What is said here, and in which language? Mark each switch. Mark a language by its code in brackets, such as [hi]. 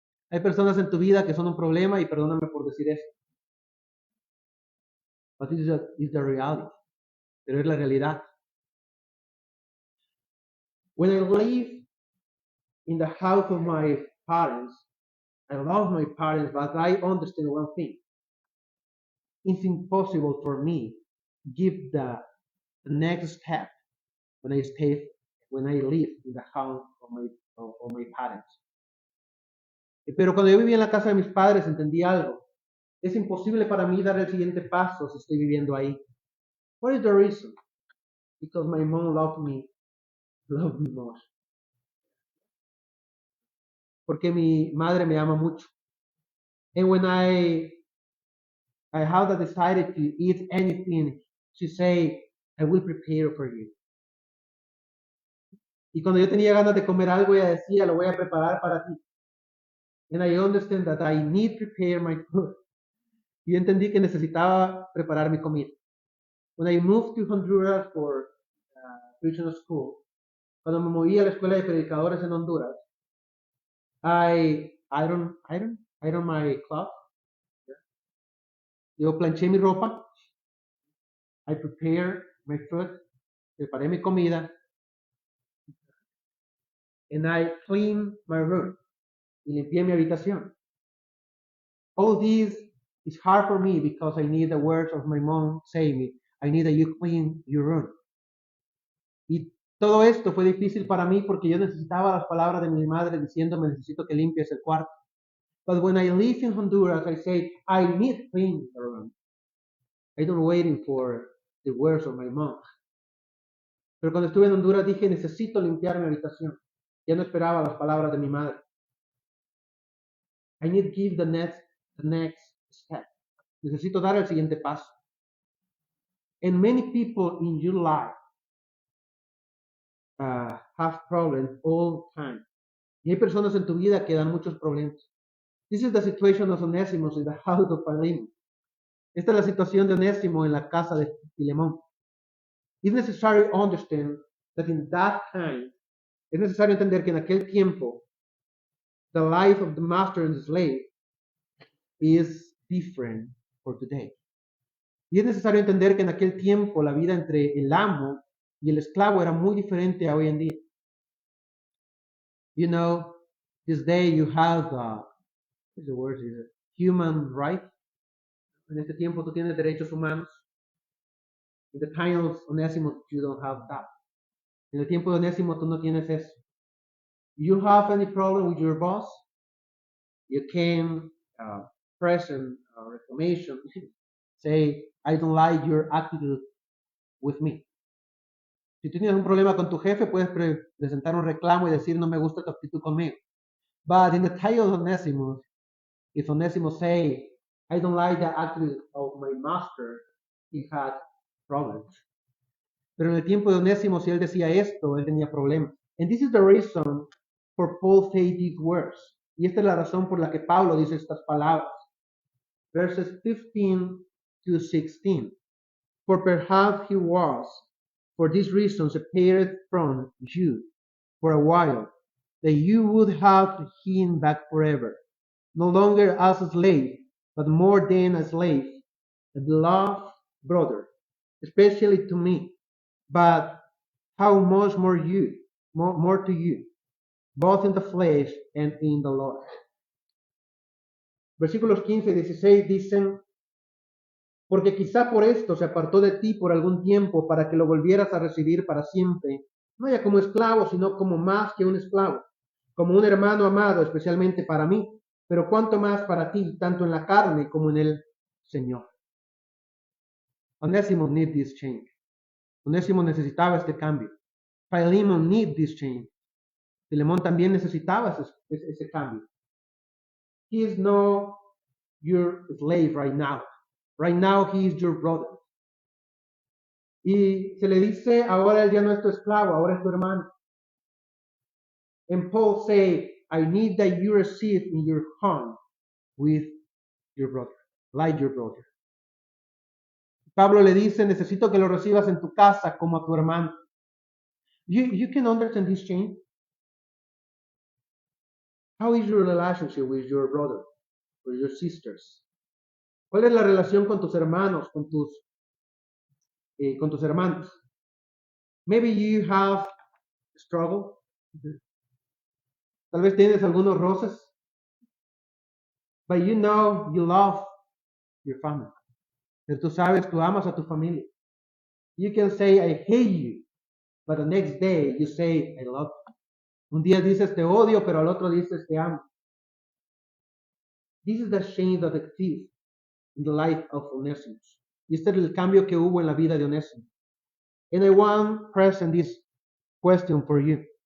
[es] Hay personas en tu vida que son un problema y perdóname por decir esto. [en] But this is the reality. [es] Pero es la realidad. [en] When I live in the house of my parents, I love my parents, but I understand one thing. It's impossible for me to give the next step when I live in the house of my parents. [es] Pero cuando yo vivía en la casa de mis padres entendí algo. Es imposible para mí dar el siguiente paso si estoy viviendo ahí. [en] What is the reason? Because my mom loved me much. [es] Porque mi madre me ama mucho. [en] And when I have the desire to eat anything, she say, I will prepare for you. [es] Y cuando yo tenía ganas de comer algo, ella decía, lo voy a preparar para ti. [en] And I understand that I need to prepare my food. [es] Y yo entendí que necesitaba preparar mi comida. [en] When I moved to Honduras for Christian school, [es] cuando me moví a la escuela de predicadores en Honduras, [en] I iron my cloth. [es] Yo planché mi ropa. [en] I prepared my food. [es] Preparé mi comida. [en] And I cleaned my room. [es] Y limpié mi habitación. [en] All this is hard for me because I need the words of my mom saying me, I need that you clean your room. [es] Y todo esto fue difícil para mí porque yo necesitaba las palabras de mi madre diciéndome, necesito que limpies el cuarto. [en] But when I live in Honduras, I say, I need clean the room. I don't waiting for the words of my mom. [es] Pero cuando estuve en Honduras dije, necesito limpiar mi habitación. Ya no esperaba las palabras de mi madre. [en] I need to give the next step. [es] Necesito dar el siguiente paso. [en] And many people in your life have problems all the time. [es] Y hay personas en tu vida que dan muchos problemas. [en] This is the situation of Onesimus in the house of Philemon. [es] Esta es la situación de Onésimo en la casa de Filemón. [en] It's necessary to understand that in that time, [es] es necesario entender que en aquel tiempo, [en] the life of the master and the slave is different for today. [es] Y es necesario entender que en aquel tiempo la vida entre el amo y el esclavo era muy diferente a hoy en día. [en] You know, this day you have, what's the word, human right. [es] En este tiempo tú tienes derechos humanos. [en] In the time of Onésimo, you don't have that. [es] En el tiempo de Onésimo tú no tienes eso. [en] You have any problem with your boss, you can present a reclamation, say, I don't like your attitude with me. [es] Si tú tienes un problema con tu jefe, puedes presentar un reclamo y decir, no me gusta tu actitud conmigo. [en] But in the time of Onesimus, if Onesimus say, I don't like the attitude of my master, he had problems. [es] Pero en el tiempo de Onésimo, si él decía esto, él tenía problemas. [en] And this is the reason for Paul say these words. [es] Y esta es la razón por la que Pablo dice estas palabras. [en] Verses 15 to 16. For perhaps he was, for this reason, separated from you for a while, that you would have him back forever, no longer as a slave, but more than a slave, a beloved brother, especially to me, but how much more you, more to you, both in the flesh and in the Lord. [es] Versículos 15 y 16 dicen, porque quizá por esto se apartó de ti por algún tiempo para que lo volvieras a recibir para siempre, no ya como esclavo, sino como más que un esclavo, como un hermano amado, especialmente para mí, pero cuanto más para ti, tanto en la carne como en el Señor. [en] Onésimo need this change. [es] Onésimo necesitaba este cambio. [en] Philemon need this change. [es] Filemón también necesitaba ese cambio. [en] He is no your slave right now. Right now he is your brother. [es] Y se le dice, ahora él ya no es tu esclavo, ahora es tu hermano. [en] And Paul say, I need that you receive in your home with your brother, like your brother. [es] Pablo le dice, necesito que lo recibas en tu casa como a tu hermano. [en] You can understand this change. How is your relationship with your brother, with your sisters? [es] ¿Cuál es la relación con tus hermanos, con tus hermanos? [en] Maybe you have struggle. [es] Tal vez tienes algunos roces. [en] But you know you love your family. [es] Pero tú sabes, tú amas a tu familia. [en] You can say, I hate you. But the next day you say, I love you. [es] Un día dices, te odio, pero al otro dices, te amo. [en] This is the change that exists in the life of Onesimus. [es] Y este es el cambio que hubo en la vida de Onésimo. [en] And I want to present this question for you.